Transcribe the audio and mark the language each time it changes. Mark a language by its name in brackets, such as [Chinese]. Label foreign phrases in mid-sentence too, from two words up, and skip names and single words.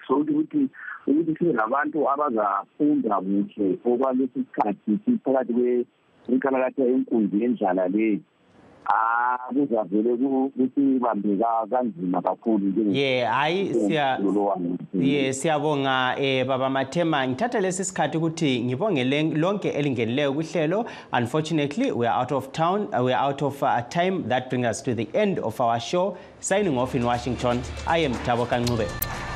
[North Ndebele] So ukuthi sibe labantu abazafunda kuhle okwalesi sikhathi siphakathi inkalakatha enkundla yendlala leyi kuzavele ukuthi bambeka kanzima kakhulu. Hayi siyabonga Baba Mathema. Ngithatha lesi sikhathi ukuthi ngibonge lonke elingenileyo kuhlelo. [English] Unfortunately we are out of town, we are out of time. That brings us to the end of our show. Signing off in Washington, I am Thabo Ncube.